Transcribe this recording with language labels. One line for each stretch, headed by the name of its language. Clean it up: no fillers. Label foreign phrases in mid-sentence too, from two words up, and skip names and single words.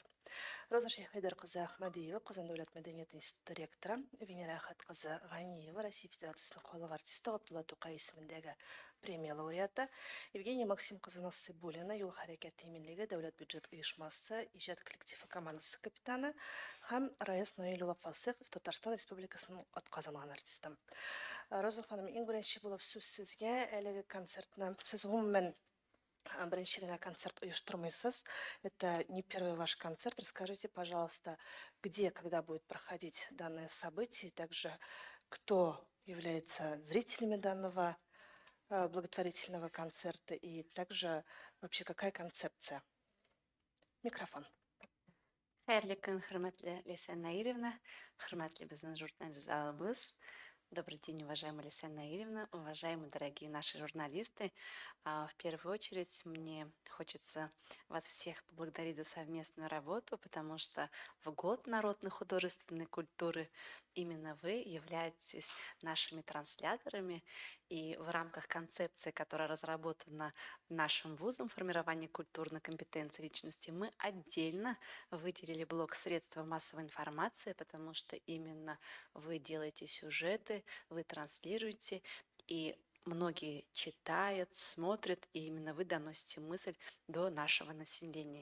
Tatar: Роза Шәйхәйдәр кызы Әхмәдиева, Казан дәүләт мәдәният институты ректоры, Венера Әхәт кызы Ганиева, Россия Федерациясының халык артисты, Габдулла Тукай исемендәге премия лауреаты, Евгения Максим кызы Насыйбуллина, Юл хәрәкәте иминлеге дәүләт бюджет оешмасы, иҗат коллективы командасы капитаны һәм Раис Наил улы Фасыйхов, Татарстан Республикасының атказанган артисты. Роза ханым, иң беренче булып сүз сезгә. Әлеге концертны сез гомумән беренче генә концерт оештырмыйсыз.
Russian: Это не первый ваш концерт. Расскажите, пожалуйста, где, когда будет проходить данное событие, и также кто является зрителями данного благотворительного концерта, и также вообще какая концепция. Микрофон.
Tatar: Хәерле көн, хөрмәтле Ләйсән Наировна, хөрмәтле безнең журналист залыбыз.
Russian: Добрый день, уважаемая Лейсан Наильевна, уважаемые дорогие наши журналисты. В первую очередь мне хочется вас всех поблагодарить за совместную работу, потому что в год народной художественной культуры именно вы являетесь нашими трансляторами, и в рамках концепции, которая разработана нашим вузом формирования культурной компетенции личности, мы отдельно выделили блок средства массовой информации, потому что именно вы делаете сюжеты, вы транслируете, и многие читают, смотрят, и именно вы доносите мысль до нашего населения.